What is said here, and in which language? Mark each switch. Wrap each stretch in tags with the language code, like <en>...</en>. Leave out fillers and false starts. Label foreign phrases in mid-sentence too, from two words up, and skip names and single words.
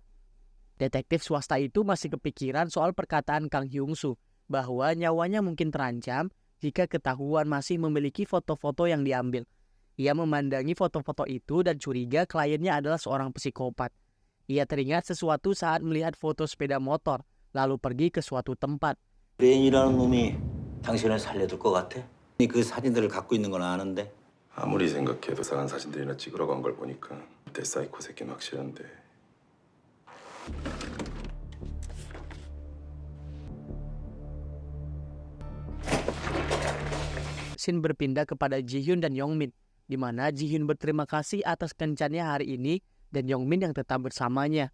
<id>Detektif swasta itu masih kepikiran soal perkataan Kang Hyung-soo bahwa nyawanya mungkin terancam jika ketahuan masih memiliki foto-foto yang diambil. Ia memandangi foto-foto itu dan curiga kliennya adalah seorang psikopat. Ia teringat sesuatu saat melihat foto sepeda motor, lalu pergi ke suatu tempat.</id> <ko>레인이라는 놈이 당신을 살려둘 것 같아? 그 사진들을 갖고 있는 건 아는데. 아무리 생각해도 이상한 사진들이나 찍으러 간 걸 보니까 내 사이코 새끼는 확실한데.</ko> <id>Scene berpindah kepada Ji-hyun dan Yongmin, di mana Ji-hyun berterima kasih atas kencannya hari ini dan Yongmin yang tetap bersamanya.</id>